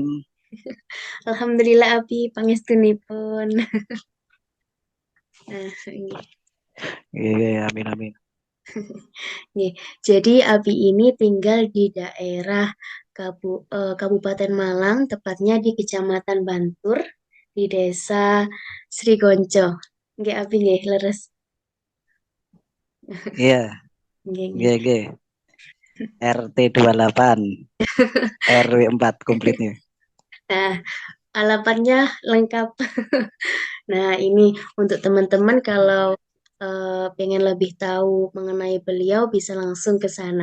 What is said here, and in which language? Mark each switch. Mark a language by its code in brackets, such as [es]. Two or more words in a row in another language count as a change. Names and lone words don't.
[jv] Alhamdulillah Abi pangestunipun. [id] Nah, ini. Iya, amin amin. Nih, jadi Abi ini tinggal di daerah Kabupaten Malang, tepatnya di Kecamatan Bantur, di Desa Srigonco. [jv] Nggih Abi nggih leres. [id] Iya, [jv] Nggih nggih. nggih nggih. [id] RT 28, RW 4 komplitnya. Nah, alamatnya lengkap. Nah, ini untuk teman-teman kalau pengen lebih tahu mengenai beliau bisa langsung ke sana.